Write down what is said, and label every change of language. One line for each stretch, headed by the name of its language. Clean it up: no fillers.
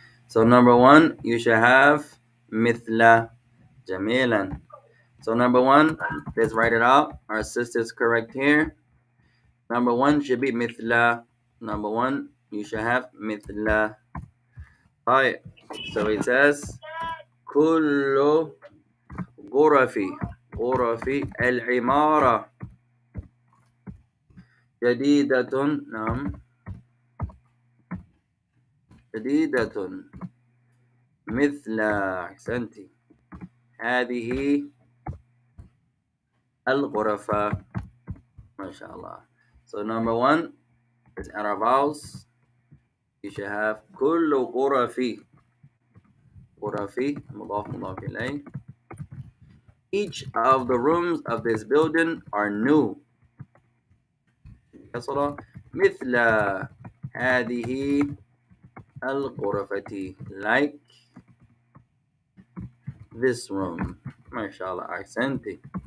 English: So number 1 you should have مثل.
Arabic: جميلا.
English: So number 1, let's write it out. Our sister's correct here. Number 1 should be مثل. Number 1 you should have مثل.
Arabic: طيب.
English: So it says
Arabic: كل غرف العمارة جديدة. نعم جديدة مثل. أحسنتي. هذه الغرفة. ما شاء الله.
English: So number 1 is out of vowels. You should have
Arabic: كل غرف مضاف مضاف إليه.
English: Each of the rooms of this building are new.
Arabic: مثل هذه الغرفة.
English: Like this room. MashaAllah. Ahsanti.